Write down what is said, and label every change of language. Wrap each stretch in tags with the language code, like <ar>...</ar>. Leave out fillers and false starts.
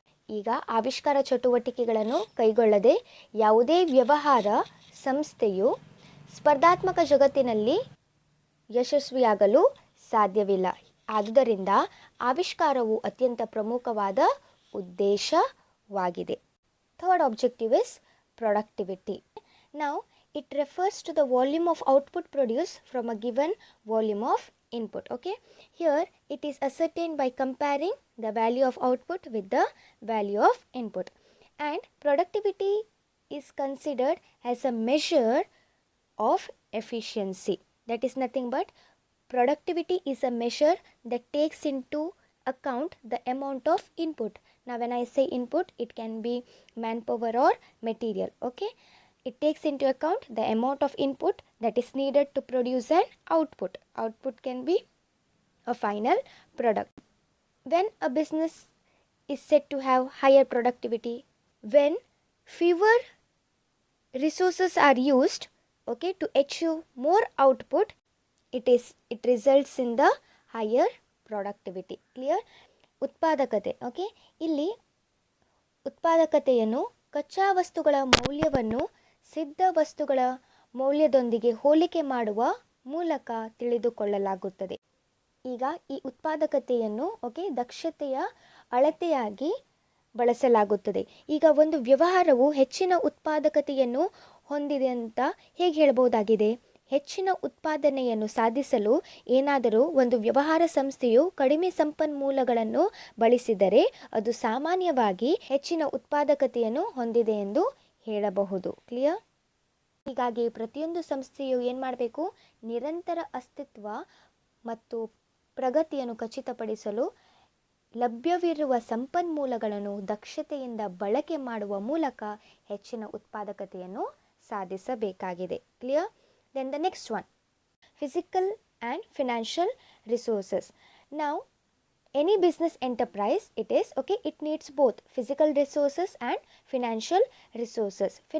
<kn>ಈಗ ಆವಿಷ್ಕಾರ ಚಟುವಟಿಕೆಗಳನ್ನು ಕೈಗೊಳ್ಳದೆ ಯಾವುದೇ ವ್ಯವಹಾರ ಸಂಸ್ಥೆಯು ಸ್ಪರ್ಧಾತ್ಮಕ ಜಗತ್ತಿನಲ್ಲಿ ಯಶಸ್ವಿಯಾಗಲು ಸಾಧ್ಯವಿಲ್ಲ. ಆದುದರಿಂದ ಆವಿಷ್ಕಾರವು ಅತ್ಯಂತ ಪ್ರಮುಖವಾದ ಉದ್ದೇಶವಾಗಿದೆ.</kn> <en>Third objective is productivity. Now, it refers to the volume of output produced from a given volume of input. Here it is ascertained by comparing the value of output with the value of input. And productivity is considered as a measure of efficiency. That is nothing but productivity is a measure that takes into account the amount of input. Now when I say input, it can be manpower or material. It takes into account the amount of input that is needed to produce an output. Output can be a final product. When a business is said to have higher productivity. When fewer resources are used, okay, to achieve more output, it results in the higher productivity. Clear?</en> <kn>ಉತ್ಪಾದಕತೆ. Okay, ಇಲ್ಲಿ ಉತ್ಪಾದಕತೆಯನ್ನು ಕಚ್ಚಾ ವಸ್ತುಗಳ ಮೌಲ್ಯವನ್ನು ಸಿದ್ಧ ವಸ್ತುಗಳ ಮೌಲ್ಯದೊಂದಿಗೆ ಹೋಲಿಕೆ ಮಾಡುವ ಮೂಲಕ ತಿಳಿದುಕೊಳ್ಳಲಾಗುತ್ತದೆ. ಈಗ ಈ ಉತ್ಪಾದಕತೆಯನ್ನು ದಕ್ಷತೆಯ ಅಳತೆಯಾಗಿ ಬಳಸಲಾಗುತ್ತದೆ. ಈಗ ಒಂದು ವ್ಯವಹಾರವು ಹೆಚ್ಚಿನ ಉತ್ಪಾದಕತೆಯನ್ನು ಹೊಂದಿದೆ ಅಂತ ಹೇಗೆ ಹೇಳ್ಬೋದಾಗಿದೆ? ಹೆಚ್ಚಿನ ಉತ್ಪಾದನೆಯನ್ನು ಸಾಧಿಸಲು ಏನಾದರೂ ಒಂದು ವ್ಯವಹಾರ ಸಂಸ್ಥೆಯು ಕಡಿಮೆ ಸಂಪನ್ಮೂಲಗಳನ್ನು ಬಳಸಿದರೆ ಅದು ಸಾಮಾನ್ಯವಾಗಿ ಹೆಚ್ಚಿನ ಉತ್ಪಾದಕತೆಯನ್ನು ಹೊಂದಿದೆ ಎಂದು ಹೇಳಬಹುದು.</kn> <en>Clear?</en> <kn>ಹೀಗಾಗಿ ಪ್ರತಿಯೊಂದು ಸಂಸ್ಥೆಯು ಏನು ಮಾಡಬೇಕು? ನಿರಂತರ ಅಸ್ತಿತ್ವ ಮತ್ತು ಪ್ರಗತಿಯನ್ನು ಖಚಿತಪಡಿಸಲು ಲಭ್ಯವಿರುವ ಸಂಪನ್ಮೂಲಗಳನ್ನು ದಕ್ಷತೆಯಿಂದ ಬಳಕೆ ಮಾಡುವ ಮೂಲಕ ಹೆಚ್ಚಿನ ಉತ್ಪಾದಕತೆಯನ್ನು ಸಾಧಿಸಬೇಕಾಗಿದೆ. Clear?</kn> <en>Then the next one, physical and financial resources. Now, any business enterprise, it needs both physical resources and financial resources.</en>